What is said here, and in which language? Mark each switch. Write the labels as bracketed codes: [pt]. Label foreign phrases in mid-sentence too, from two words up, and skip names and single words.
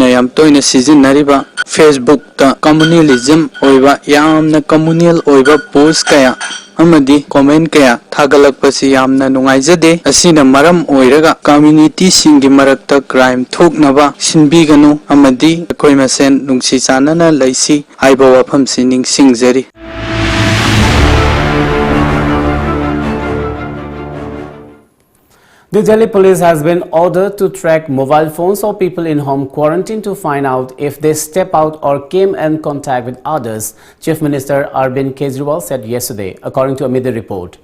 [mni] yam toina sizinariba Facebook ta communalism oiba yamna communal oiba post kaya amadi comment kaya thagalakpasi yamna nungaijade asina maram oiraga community singi marakta crime thoknaba sinbiganu amadi koimasen nungsi chanana laisi aiba wafam sining singjari. [en] The Delhi police has been ordered to track mobile phones of people in home quarantine to find out if they step out or came in contact with others, Chief Minister Arvind Kejriwal said yesterday, according to a media report.